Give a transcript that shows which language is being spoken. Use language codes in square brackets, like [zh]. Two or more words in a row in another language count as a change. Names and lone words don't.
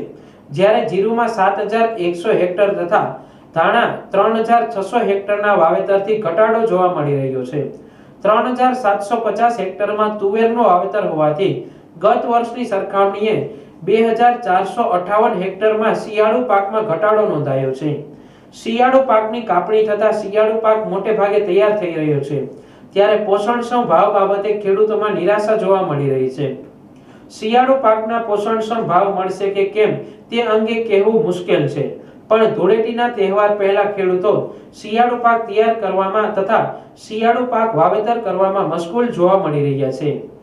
[gu] જ્યારે જીરુમાં 7,100 હેક્ટર તથા ધાણા 3,600 હેક્ટરના વાવેતરથી ઘટાડો જોવા મળી રહ્યો છે। 3,750 હેક્ટરમાં તુવેરનું વાવેતર હોવાથી ગત વર્ષની સરખામણીએ 2,458 હેક્ટરમાં શિયાળુ પાકમાં ઘટાડો નોંધાયો છે। શિયાળુ પાકની કાપણી થતા શિયાળુ પાક મોટે ભાગે તૈયાર થઈ રહ્યો છે, ત્યારે પોષણક્ષમ ભાવ બાબતે ખેડૂતોમાં નિરાશા જોવા મળી રહી છે। શિયાળુ પાકના પોષણક્ષમ ભાવ મળશે કે કેમ તે અંગે કહેવું મુશ્કેલ છે, પણ ધૂળેટીના તહેવાર પહેલા ખેડૂતો શિયાળુ પાક તૈયાર કરવામાં તથા શિયાળુ પાક વાવેતર કરવામાં મશગૂલ જોવા મળી રહ્યા છે।